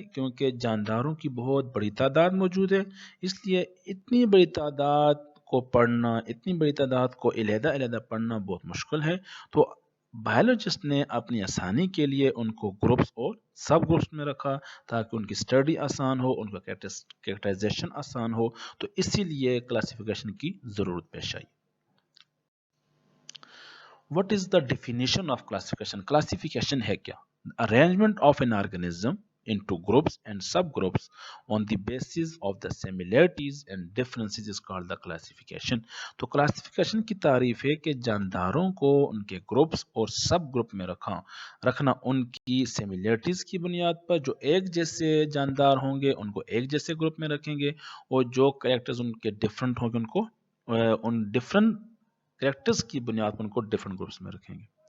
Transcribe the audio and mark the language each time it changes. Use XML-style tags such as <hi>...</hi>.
<hi>क्योंकि जानदारों की बहुत बड़ी तादाद मौजूद है. इसलिए इतनी बड़ी तादाद को पढ़ना, इतनी बड़ी तादाद को अलहदा-अलहदा पढ़ना बहुत मुश्किल है. तो बायोलॉजिस्ट ने अपनी आसानी के लिए उनको ग्रुप्स और सब ग्रुप्स में रखा ताकि उनकी स्टडी आसान हो, उनका कैरेक्टराइजेशन आसान हो. तो इसीलिए क्लासिफिकेशन की ज़रूरत पेश आई.</hi> <en>What is the definition of classification?</en> <hi>Classification है क्या?</hi> <en>Arrangement of an organism into groups and subgroups on the basis of the similarities and differences is called the classification.</en> <hi>तो classification की तारीफ है कि जानदारों को उनके ग्रुप्स और सब ग्रुप में रखना उनकी सिमिलरिटीज़ की बुनियाद पर. जो एक जैसे जानदार होंगे उनको एक जैसे ग्रुप में रखेंगे और जो कैरेक्टर्स उनके डिफरेंट होंगे उनको उन डिफरेंट कैरेक्टर्स की बुनियाद पर उनको डिफरेंट ग्रुप्स में रखेंगे.</hi>